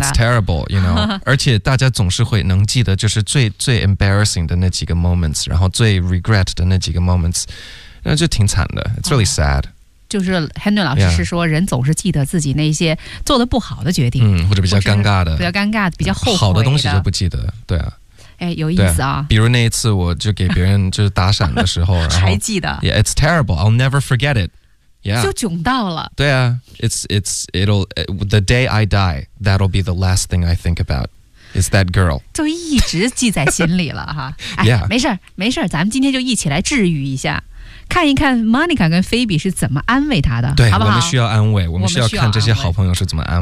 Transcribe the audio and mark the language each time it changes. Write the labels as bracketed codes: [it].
[en] It's terrible, you know [zh] 而且大家总是会能记得就是最 embarrassing 的那几个 moments 然后最 regret 的那几个 moments 那就挺惨的 [en] It's really sad、 [zh] 就是 Henry 老师是说人总是记得自己那些做的不好的决定、或者比较尴尬的比较尴尬比较后悔的好的东西就不记得对啊哎，有意思啊比如那一次我就给别人就是打闪的时候然后还记得 [en] Yeah, it's terrible I'll never forget it Yeah. [zh] 就窘到了。 [en] 对啊 it'll, it, The day I die, that'll be the last thing I think about. It's that girl. [zh] 就一直记在心里了哈。哎、yeah. 没事没事咱们今天就一起来治愈一下。看一看 Monica 跟 Phoebe 是怎么安慰他的对好不好我们需要安慰我们需要看这些好朋友是怎么安慰